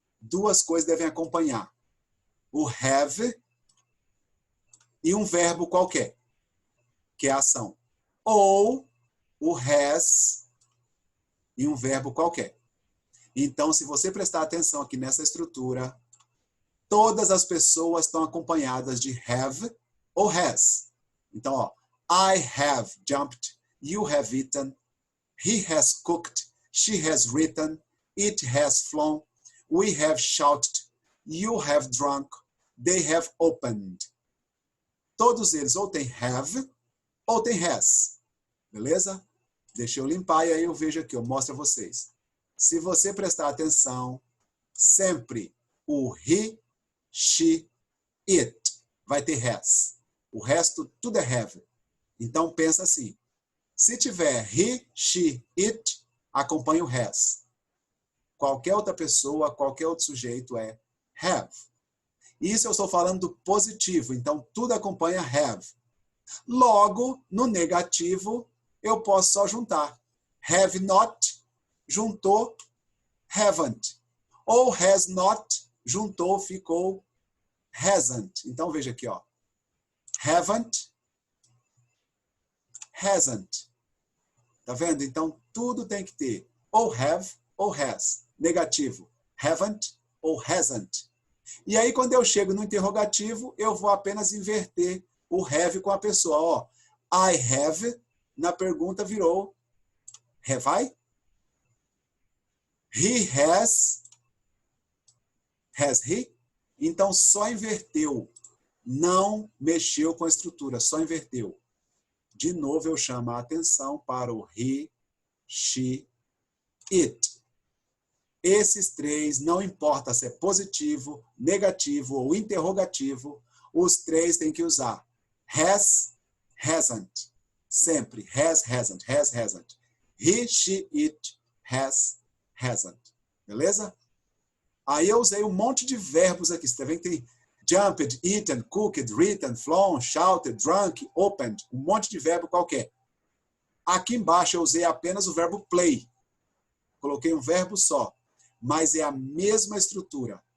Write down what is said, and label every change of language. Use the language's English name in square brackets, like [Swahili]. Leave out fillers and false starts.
[Portuguese] Duas coisas devem acompanhar. O have e um verbo qualquer, que é a ação. Ou o has e um verbo qualquer. Então, se você prestar atenção aqui nessa estrutura, todas as pessoas estão acompanhadas de have ou has. Então, ó, [English] I have jumped, you have eaten, he has cooked, she has written, it has flown, we have shouted, you have drunk, they have opened. [Portuguese] Todos eles ou tem have ou tem has. Beleza? Deixa eu limpar e aí eu vejo aqui, eu mostro a vocês. Se você prestar atenção, sempre o he, she, it vai ter has. O resto tudo é have. Então pensa assim. Se tiver he, she, it, acompanha o has. Qualquer outra pessoa, qualquer outro sujeito é have. Isso eu estou falando do positivo, então tudo acompanha have. Logo, no negativo, eu posso só juntar. Have not, juntou, haven't. Ou has not, juntou, ficou hasn't. Então veja aqui, ó. Haven't, hasn't. Tá vendo? Então tudo tem que ter ou have ou has. Negativo, haven't ou hasn't. E aí quando eu chego no interrogativo, eu vou apenas inverter o have com a pessoa. Ó, I have, na pergunta virou [English] have I? He has he? [Portuguese] Então só inverteu. Não mexeu com a estrutura, só inverteu. De novo, eu chamo a atenção para o he, she, it. Esses três, não importa se é positivo, negativo ou interrogativo, os três têm que usar has, hasn't. Sempre has, hasn't, has, hasn't. [English] He, she, it, has, hasn't. Beleza? [Portuguese] Aí eu usei um monte de verbos aqui. Você vê que tem jumped, eaten, cooked, written, flown, shouted, drunk, opened. Um monte de verbo qualquer. Aqui embaixo eu usei apenas o verbo play. Coloquei um verbo só. Mas é a mesma estrutura.